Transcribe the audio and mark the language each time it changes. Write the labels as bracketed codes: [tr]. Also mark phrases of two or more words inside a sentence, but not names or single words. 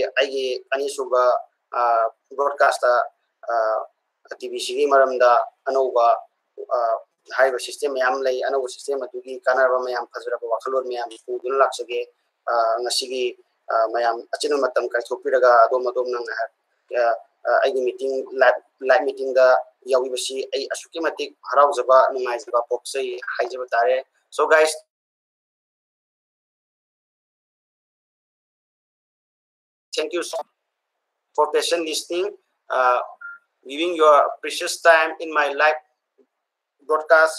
[mni] aigi ani suba broadcast TBC gi maramda anova haiba system mayam lay anova system adugi kanarba mayam phajraba wakhalor mayam pudun laksage ngasigi mayam achina matam kai thopiraga adom nang aigi meeting [en] live meeting [mni] da yawi basi ai asuki matik harau jaba nungai jaba poksai haijaba tare. [en] So guys, thank you so much for patient listening, giving your precious time in my live broadcast.